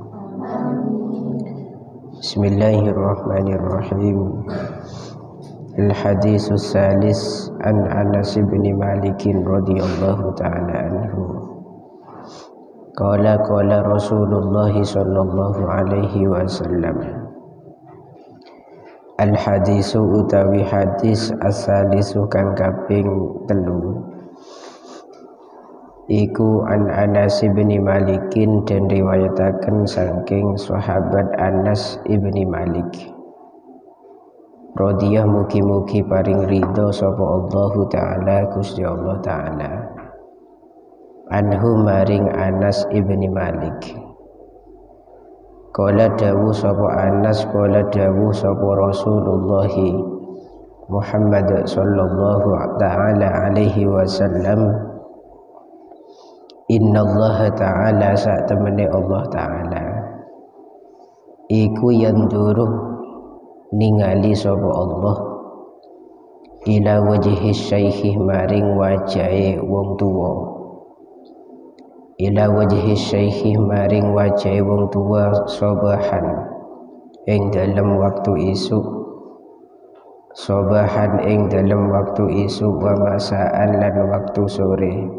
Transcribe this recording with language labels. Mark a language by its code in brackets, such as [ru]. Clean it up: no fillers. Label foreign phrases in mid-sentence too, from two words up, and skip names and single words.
[ar] بسم الله الرحمن الرحيم. الحديث الثالث عن أنس بن مالك رضي الله تعالى عنه. قال رسول الله صلى الله عليه وسلم. الحديث [jv] utawi hadis asalisu kang kaping 3 iku [ar] عن أنس بن مالك [jv] dan riwayataken saking sahabat Anas ibni Malik radhiyah mugi-mugi paring ridho sapa [ar] الله تعالى [jv] Gusti Allah [ar] تعالى عنه [jv] maring Anas ibni Malik. [ar] Qala [jv] dawu sapa [ar] Anas, qala [jv] dawu sapa [ar] Rasulullah Muhammad صلى الله تعالى عليه وسلم, إن الله تعالى [jv] sak temene [ar] الله تعالى [jv] iku yanduru ningali sapa Allah [ar] إلى وجه الشيخ [jv] maring wajahe wong tuwa, [ar] إلى وجه الشيخ [jv] maring wajahe wong tuwa sobahan ing dalem waktu isuk, sobahan ing dalem waktu isuk [ar] ومساء [jv] lan waktu sore.